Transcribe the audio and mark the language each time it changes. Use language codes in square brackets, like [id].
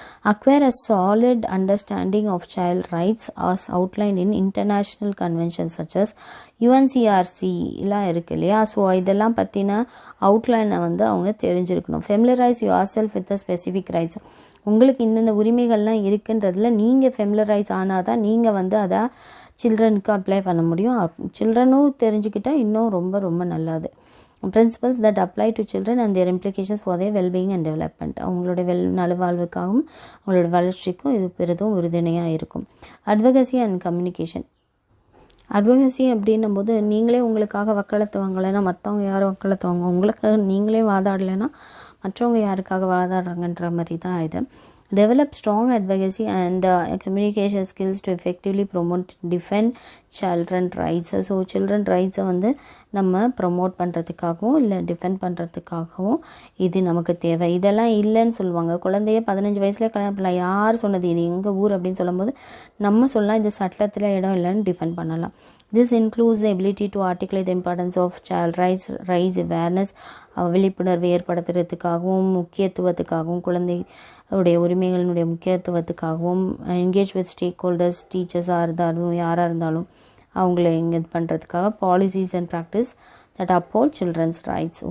[en] Acquire a solid understanding of child rights as outlined in international conventions such as UNCRC [ta] எல்லாம் இருக்குது இல்லையா? So இதெல்லாம் பற்றின அவுட்லைனை வந்து அவங்க தெரிஞ்சிருக்கணும். [en] Familiarise yourself with the specific rights. [ta] உங்களுக்கு இந்தந்த உரிமைகள்லாம் இருக்குன்றதுல நீங்கள் ஃபெமிலரைஸ் ஆனால் தான் நீங்கள் வந்து அதை சில்ட்ரனுக்கு அப்ளை பண்ண முடியும். சில்ட்ரனும் தெரிஞ்சுக்கிட்டால் இன்னும் ரொம்ப ரொம்ப நல்லது. [en] Principles that apply to children and their implications for their well-being and development. [ta] அவங்களோட நலவாழ்வுக்காகவும் அவங்களோட வளர்ச்சிக்கும் இது பெரிதும் உறுதுணையாக இருக்கும். Advocacy and communication. அட்வகசி அப்படின்னும் போது, நீங்களே உங்களுக்காக வக்காலத்துவாங்கலைன்னா மற்றவங்க யாரும் வக்காலத்துவாங்க, உங்களுக்கு நீங்களே வாதாடலைன்னா மற்றவங்க யாருக்காக வாதாடுறாங்கன்ற மாதிரி தான் இது. [en] Develop strong advocacy and communication skills to effectively promote defend children rights. [ta] So children ரைட்ஸை வந்து நம்ம ப்ரொமோட் பண்ணுறதுக்காகவும் இல்லை டிஃபெண்ட் பண்ணுறதுக்காகவும் இது நமக்கு தேவை. இதெல்லாம் இல்லைன்னு சொல்லுவாங்க. குழந்தைய 15 வயசுலேயே கல்யாணம் பண்ணலாம், யார் சொன்னது, இது எங்கள் ஊர் அப்படின்னு சொல்லும்போது நம்ம சொல்லலாம் இது சட்டத்தில் இடம் இல்லைன்னு டிஃபெண்ட் பண்ணலாம். [en] This includes the ability to articulate the importance of child rights, raise awareness, [ta] விழிப்புணர்வு ஏற்படுத்துறதுக்காகவும் முக்கியத்துவத்துக்காகவும் குழந்தையுடைய உரிமைகளினுடைய முக்கியத்துவத்துக்காகவும் [en] engage with stakeholders, [ta] டீச்சர்ஸாக இருந்தாலும் யாராக இருந்தாலும் அவங்கள இங்கே இது பண்ணுறதுக்காக [en] Policies and practice that uphold children's rights.